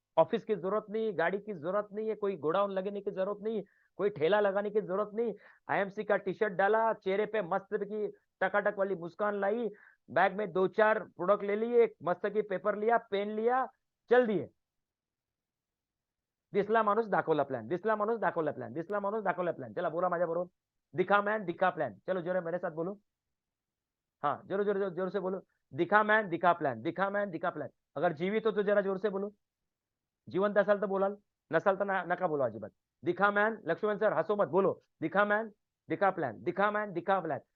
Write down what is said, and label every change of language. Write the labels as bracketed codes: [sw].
[hi] Office की जरूरत नहीं, गाड़ी की जरूरत नहीं है, कोई गोडाउन लगाने की जरूरत नहीं, कोई ठेला लगाने की जरूरत नहीं। आईएमसी का टी शर्ट डाला, चेहरे पे मस्त की टकाटक वाली मुस्कान लाई, बैग में 2-4 प्रोडक्ट ले लिए, एक मस्त की पेपर लिया, पेन लिया, चल दिए। [mr] दिसला माणूस दाखवला प्लॅन, दिसला माणूस दाखवला प्लॅन, दिसला माणूस दाखवला प्लॅन। चला बोला माझ्या बरोबर, [hi] दिखा मैन दिखा प्लान। चलो जोरे मेरे साथ बोलो, हाँ जोर जोर जोर जोर से बोलो, दिखा मैन दिखा प्लॅन, दिखा मैन दिखा प्लॅन। अगर जीवित हो तो जरा जोर से बोलो, [mr] जिवंत असाल तर बोलाल, नसाल तर नका बोलो अजिबात। [hi] दिखा मैन, लक्ष्मण सर हंसो मत, बोलो दिखा मैन दिखा प्लान, दिखा मैन दिखा प्लान।